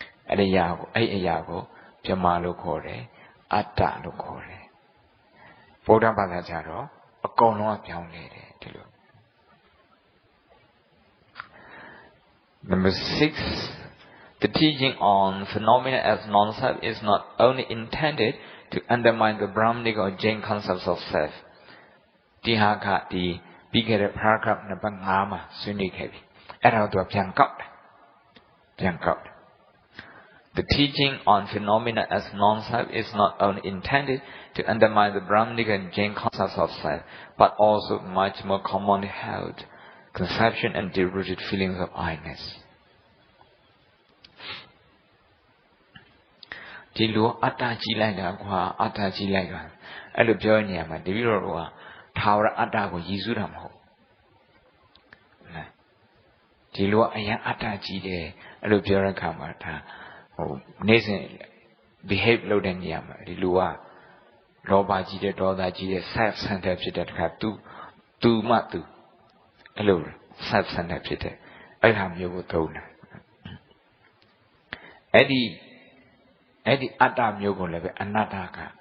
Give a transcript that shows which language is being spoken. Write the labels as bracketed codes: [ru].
[my] အဲ့ဒီအရာကိုပြမလို့ခေါ်တယ်အတ္တလို့ခေါ်တယ်ဗုဒ္ဓဘာသာကျတော့အကုန်လုံးကပြောင်းလဲတယ်ဒီလို [en] Number 6, the teaching on phenomena as non-self is not only intended to undermine the Brahmanic or Jain concepts of self. [my] ဒီဟာကဒီပြီးခဲ့တဲ့ paragraph နံပါတ် 5 မှာဆွေးနွေးခဲ့ပြီအဲ့ဒါကိုသူကပြန်ကောက်တယ် [en] The teaching on phenomena as non-self is not only intended to undermine the Brahmanic and Jain concepts of self, but also much more commonly held conception and deep-rooted feelings of I-ness. [my] ဒီလိုအတ္တကြီးလိုက်တာကွာအတ္တကြီးလိုက်တာအဲ့လိုပြောနေရမှာတပည့်တော်ကထာဝရအတ္တကိုရည်စူးတာမဟုတ် ဒီလိုအရင်အတ္တကြီးတယ်အဲ့လိုပြောတဲ့အခါမှာဒါနေ့စဉ် behave လုပ်တဲ့နေရာမှာဒီလူကလောဘကြီးတဲ့ဒေါသကြီးတဲ့ self center ဖြစ်တဲ့တခါ သူမှသူအဲ့လို self center ဖြစ်တဲ့အဲ့ဒါမျိုးကိုသုံးတာအဲ့ဒီအတ္တမျိုးကိုလည်းပဲအနတ္တက